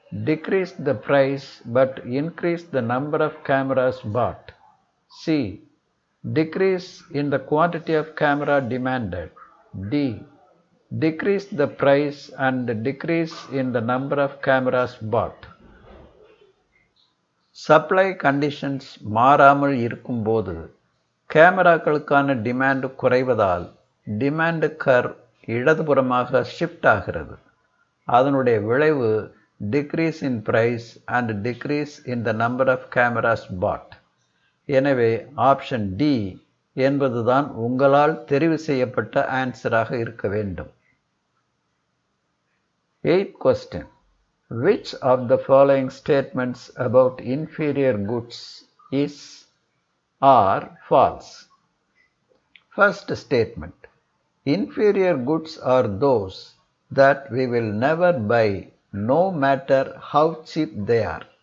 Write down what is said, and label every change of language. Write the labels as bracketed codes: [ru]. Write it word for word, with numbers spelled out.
[en] Decrease the price but increase the number of cameras bought. C. Decrease in the quantity of camera demanded. D. Decrease the price and decrease in the number of cameras bought. [ta] Supply conditions மாறாமல் இருக்கும்போது கேமராக்களுக்கான demand குறைவதால் demand curve இடதுபுறமாக shift ஆகிறது. அதனுடைய விளைவு [en] Decrease in price and decrease in the number of cameras bought. [ta] எனவே option D என்பதுதான் உங்களால் தெரிவு செய்யப்பட்ட ஆன்சராக இருக்க வேண்டும். [en] Eighth question. Which of the following statements about inferior goods is are false? First statement: inferior goods are those that we will never buy no matter how cheap they are.